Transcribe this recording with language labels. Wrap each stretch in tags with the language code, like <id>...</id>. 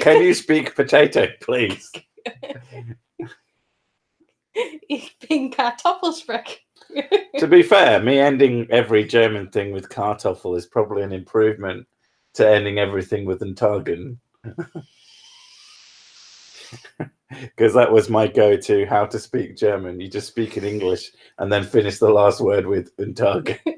<en>Can you speak potato, please?</en> <de>Ich bin Kartoffel sprechen.</de> <en>To be fair, me ending every German thing with Kartoffel is probably an improvement to ending everything with Entagen. Because that was my go-to how to speak German. You just speak in English and then finish the last word with Entagen.</en>